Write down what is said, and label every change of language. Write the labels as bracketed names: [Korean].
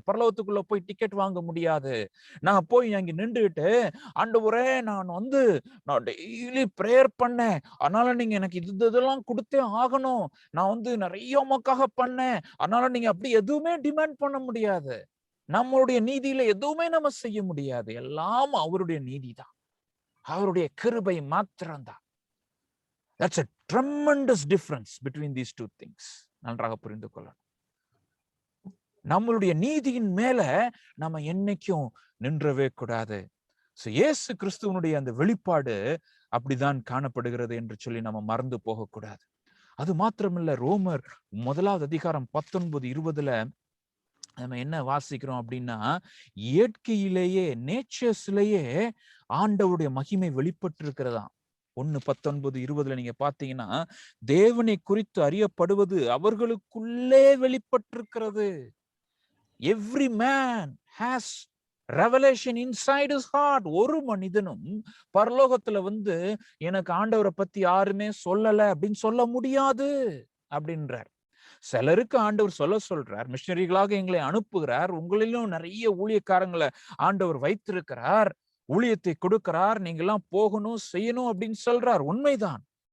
[Tamil] பரலோகத்துக்குள்ள போய் டிக்கெட் வாங்க முடியாது. நான் போய் அங்க நின்றுட்டு, ஆண்டவரே நான் டெய்லி பிரேயர் பண்ணேன், அதனால நீங்க எனக்கு இதெல்லாம் கொடுத்தே ஆகணும், நான் வந்து நிறைய உமக்காக பண்ணேன், அதனால நீங்க அப்படி எதுவுமே டிமாண்ட் பண்ண முடியாது. நம்மளுடைய நீதியில எதுவுமே நம்ம செய்ய முடியாது. எல்லாம் அவருடைய நீதிதான், அவருடைய கிருபை மாத்திரம்தான். [English] That's a tremendous difference between these two things. [Tamil] நன்றாக புரிந்து கொள்ளணும். நம்மளுடைய நீதியின் மேல நம்ம என்னைக்கும் நின்றவே கூடாது. இயேசு கிறிஸ்துவனுடைய அந்த வெளிப்பாடு அப்படிதான் காணப்படுகிறது என்று சொல்லி நம்ம மறந்து போகக்கூடாது. அது மாத்திரமில்ல, ரோமர் 1 அதிகாரம் 19-20 நம்ம என்ன வாசிக்கிறோம் அப்படின்னா, இயற்கையிலேயே, நேச்சர்ஸ்லயே ஆண்டவருடைய மகிமை வெளிப்பட்டு இருக்கிறதா. 1:19-20 நீங்க பாத்தீங்கன்னா, தேவனை குறித்து அறியப்படுவது அவர்களுக்குள்ளே வெளிப்பட்டிருக்கிறது. [English] Every man has revelation inside his heart. [Tamil] ஒரு மனிதனும் பரலோகத்துல வந்து எனக்கு ஆண்டவரை பத்தி யாருமே சொல்லல அப்படின்னு சொல்ல முடியாது அப்படின்றார். சிலருக்கு ஆண்டவர் சொல்றார், மிஷனரிகளாக எங்களை அனுப்புகிறார், உங்களிலும் நிறைய ஊழியக்காரங்களை ஆண்டவர் வைத்திருக்கிறார், ஊழியத்தை கொடுக்கிறார், நீங்க எல்லாம் போகணும் செய்யணும் அப்படின்னு சொல்றார். உண்மைதான்.